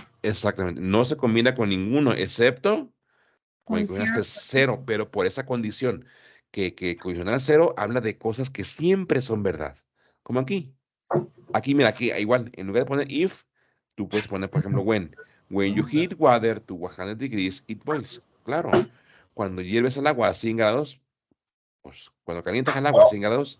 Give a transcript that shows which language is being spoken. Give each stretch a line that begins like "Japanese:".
Spanish: Exactamente. No se combina con ninguno, excepto con el con condicional
English: zero.
Spanish: cero, pero por esa condición, que condicional cero habla de cosas que siempre son verdad. Como aquí. Aquí, mira, aquí igual, en lugar de poner if, tú puedes poner, por ejemplo, when.
English: When you heat water to 100 degrees, it boils.
Spanish: Claro, cuando hierves el agua a 100 grados, pues cuando calientas el agua a 100 grados,